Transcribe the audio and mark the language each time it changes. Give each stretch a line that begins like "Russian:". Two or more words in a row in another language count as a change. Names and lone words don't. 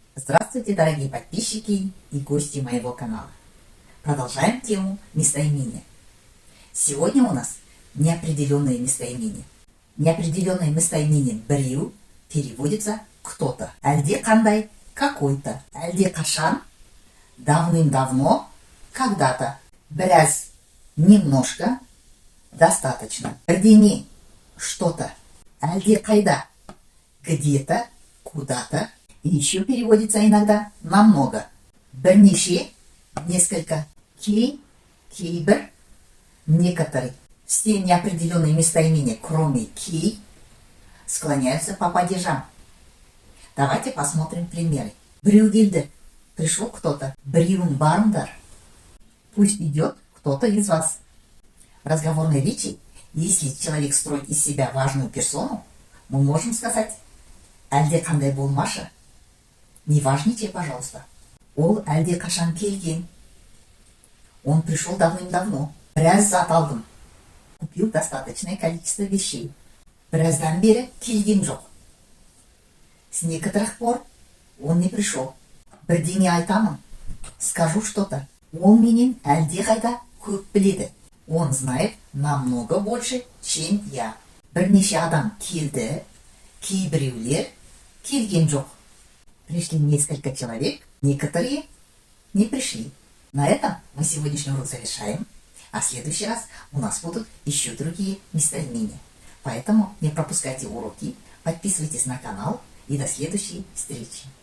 Russian: Здравствуйте, дорогие подписчики и гости моего канала. Продолжаем тему местоимения. Сегодня у нас неопределенное местоимение. Неопределенное местоимение «біреу» переводится «кто-то».
Kazakh: Әлде қандай – какой-то. Әлде қашан –
Russian: давным-давно, когда-то. Біраз – немножко, достаточно.
Kazakh: Бірдеңе – что-то. Әлде қайда –
Russian: где-то, куда-то. И еще переводится иногда намного.
Kazakh: Бірнеше – несколько. Кей – кейбір, некоторый.
Russian: Все неопределенные местоимения, кроме кей, склоняются по падежам. Давайте посмотрим примеры.
Kazakh: Біреу келді.
Russian: Пришел кто-то.
Kazakh: Біреуің барыңдар.
Russian: Пусть идет кто-то из вас. В разговорной речи, если человек строит из себя важную персону, мы можем сказать
Kazakh: «әлде қандай болмашы».
Russian: Не важничай, пожалуйста.
Kazakh: Ол әлде қашан келген.
Russian: Он пришел давным-давно.
Kazakh: Біраз зат алдым.
Russian: Купил достаточное количество вещей.
Kazakh: Біраздан бері келген жоқ.
Russian: С некоторых пор он не пришел.
Kazakh: Бірдеңе айтамын.
Russian: Скажу что-то.
Kazakh: Ол менен әлде қайда көп біледі.
Russian: Он знает намного больше, чем я.
Kazakh: Бірнеше адам келді. Кейбіреулер келген жоқ.
Russian: Пришли несколько человек, некоторые не пришли. На этом мы сегодняшний урок завершаем, а в следующий раз у нас будут еще другие местоимения. Поэтому не пропускайте уроки, подписывайтесь на канал и до следующей встречи.